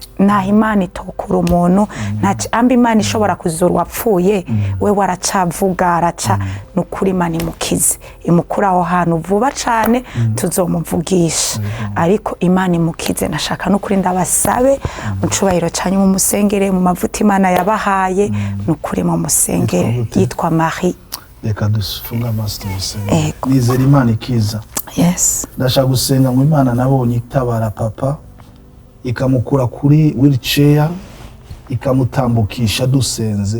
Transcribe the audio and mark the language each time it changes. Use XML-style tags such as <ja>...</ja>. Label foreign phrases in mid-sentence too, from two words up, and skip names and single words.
<rn>Naho Imana itokura umuntu, amba Imana ishobora kuzura wapfuye, we waracavuga araca. Nukuri Imana imukize, imukura aho hantu vuba cane tuzomuvugisha. Ariko Imana imukize. Nashaka nukuri ndabasabe mucubahiro cyane mu musengere, mu mavuta Imana yabahaye, nukuri mu musengere. Yitwa Marie. Reka dufunga amaso tumusengere. Nizera Imana ikiza. Ndashaka gusenga ngo Imana nabonye itabara papa ikamukura kuri wheelchair ikamutambukisha dusenze.</rn>